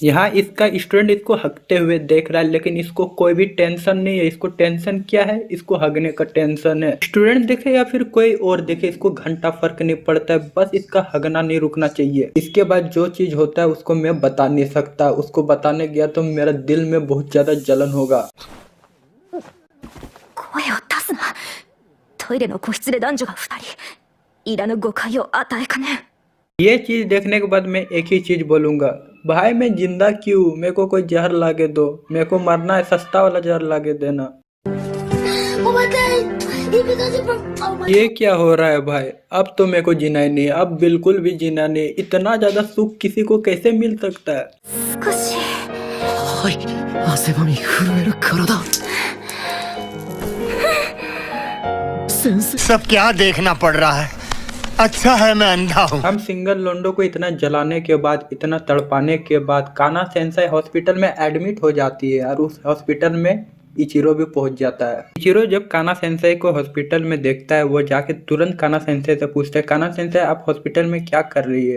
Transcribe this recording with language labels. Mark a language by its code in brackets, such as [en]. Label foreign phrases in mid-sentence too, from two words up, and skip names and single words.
[hi] यहाँ इसका स्टूडेंट इसको हगते हुए देख रहा है, लेकिन इसको कोई भी टेंशन नहीं है। इसको टेंशन क्या है? इसको हगने का टेंशन है। स्टूडेंट देखे या फिर कोई और देखे, इसको घंटा फर्क नहीं पड़ता है, बस इसका हगना नहीं रुकना चाहिए। इसके बाद जो चीज होता है उसको मैं बता नहीं सकता, उसको बताने गया तो मेरा दिल में बहुत ज्यादा जलन होगा। [ja] 声を出すな。トイレの個室で男女が2人。いらぬ誤解を与えかねん。 [hi] ये चीज देखने के बाद मैं एक ही चीज बोलूंगा, भाई मैं जिंदा क्यों? मेरे को कोई जहर लाके दो, मेरे को मरना है, सस्ता वाला जहर लाके देना। ये क्या हो रहा है भाई? अब तो मेरे को जीना ही नहीं, अब बिल्कुल भी जीना नहीं। इतना ज्यादा सुख किसी को कैसे मिल सकता है? [ja] 少し。はい、汗ばみ震える体。先生、 [hi] सब क्या देखना पड़ रहा है? अच्छा है मैं अंधा हूँ। हम सिंगल लोंडो को इतना जलाने के बाद, इतना तड़पाने के बाद काना सेंसेई हॉस्पिटल में एडमिट हो जाती है, और उस हॉस्पिटल में इचिरो भी पहुंच जाता है। इचिरो जब काना सेंसेई को हॉस्पिटल में देखता है, वो जाके तुरंत काना सेंसेई से पूछता है, काना सेंसेई आप हॉस्पिटल में क्या कर रही है?